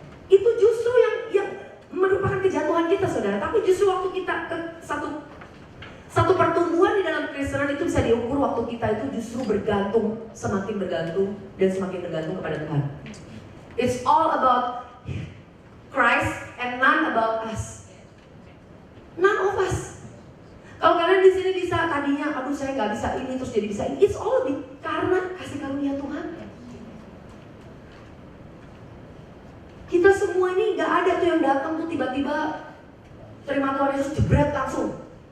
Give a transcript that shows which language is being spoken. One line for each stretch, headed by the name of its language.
Indonesian: Itu justru yang merupakan kejatuhan kita, saudara. Tapi justru waktu kita ke satu pertumbuhan di dalam Kristenan itu bisa diukur waktu kita itu justru bergantung, semakin bergantung dan semakin bergantung kepada Tuhan.
English: It's all about Christ and none about us. None of us.
Indonesian: Kalau kalian di sini bisa tadinya, aduh saya nggak bisa ini terus jadi bisa ini,
English: it's all
Indonesian: karena kasih karunia Tuhan. Kita semua ini nggak ada tuh yang datang tuh tiba-tiba terima Tuhan Yesus jebret langsung.